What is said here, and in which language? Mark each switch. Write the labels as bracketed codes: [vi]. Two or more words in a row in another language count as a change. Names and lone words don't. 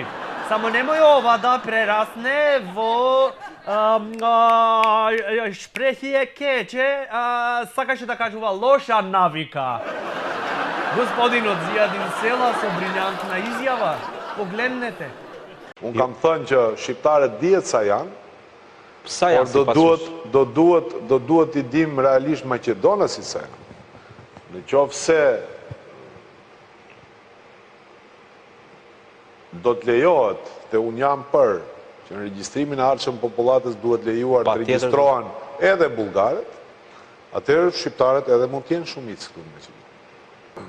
[mk] Само немој ова да прерасне во шпрехие кече, сакаше да кажува лоша навика. Господинот Зијадин Села со брилјантна изјава. Погледнете. [sq] Unë kam thënë që shqiptarët dihet sa janë, Sa janë por sipas do duhet i dim realisht Maqedona si sa janë. Në qoftë se do të lejohet, te unë jam për, që në regjistrimin e ardhshëm popullatës duhet lejuar të regjistrohen edhe bullgarët, atëherë shqiptarët edhe mund të jenë shumicë këtu në Maqedoni.